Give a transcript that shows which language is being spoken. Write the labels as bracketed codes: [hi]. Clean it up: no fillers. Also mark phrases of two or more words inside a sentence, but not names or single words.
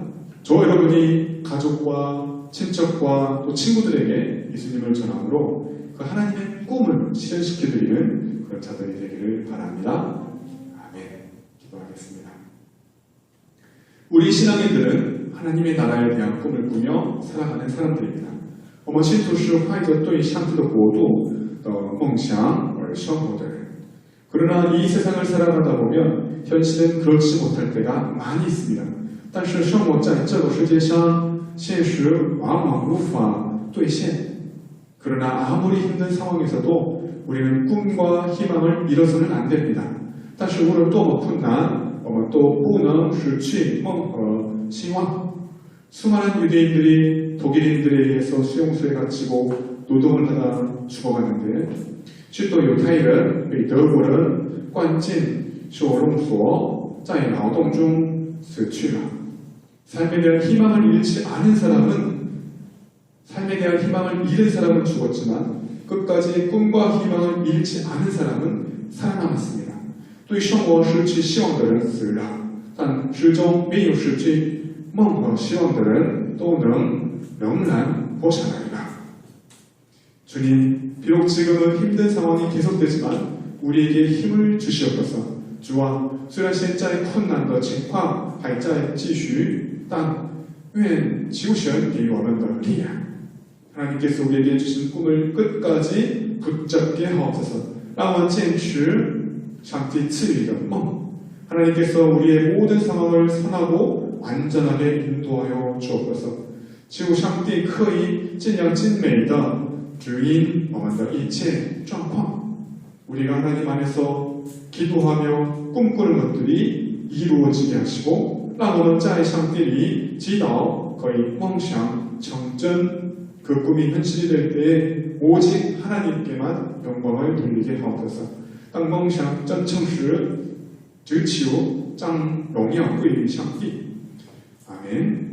[ko] 저와 여러분이 가족과 친척과 또 친구들에게 예수님을 전함으로 그 하나님의 꿈을 실현시켜드리는 그런 자들이 되기를 바랍니다. 아멘. 기도하겠습니다. 우리 신앙인들은 하나님의 나라에 대한 꿈을 꾸며 살아가는 사람들입니다. [zh] 我们信徒是怀着对上帝的国度的梦想而生活的人. [ko] 그러나 이 세상을 살아가다 보면 현실은 그렇지 못할 때가 많이 있습니다. [zh] 但是生活在这个世界上现实往往无法兑现. [ko] 그러나 아무리 힘든 상황에서도 우리는 꿈과 희망을 잃어서는 안 됩니다. [zh] 但是无论多么困难我们都不能失去梦和希望. [ko] 수많은 유대인들이 독일인들에 의해서 수용소에 갇히고 노동을 하다 죽어갔는데 [zh] 许多犹太人被德国人关进收容所在劳动中死去了. [ko] 삶에 대한 희망을 잃지 않은 사람은 삶에 대한 희망을 잃은 사람은 죽었지만 끝까지 꿈과 희망을 잃지 않은 사람은 살아남았습니다. [zh] 对生活失去希望的人死了，但始终没有失去梦和希望的人都能仍然活下来了. [ko] 주님, 비록 지금은 힘든 상황이 계속되지만 우리에게 힘을 주시옵소서. [zh] 주와 虽然现在困难的情况还在继续但愿求神给我们的力量. [ko] 하나님께서 우리에게 주신 꿈을 끝까지 붙잡게 하옵소서. [zh] 让我们坚持上帝赐予的梦 [ko] 하나님께서 우리의 모든 상황을 선하고 안전하게 인도하여 주옵소서 [zh] 求上帝可以尽量精美的指引我们的一切状况 [ko] 우리가 하나님 안에서 기도하며 꿈꾸는 것들이 이루어지게 하시고 [zh] 让我们在上帝里祈祷可以梦想成真 [ko] 그 꿈이 현실이 될 때에 오직 하나님께만 영광을 돌리게 하옵소서 [zh] 当梦想真诚时只求将荣耀归于上帝 아멘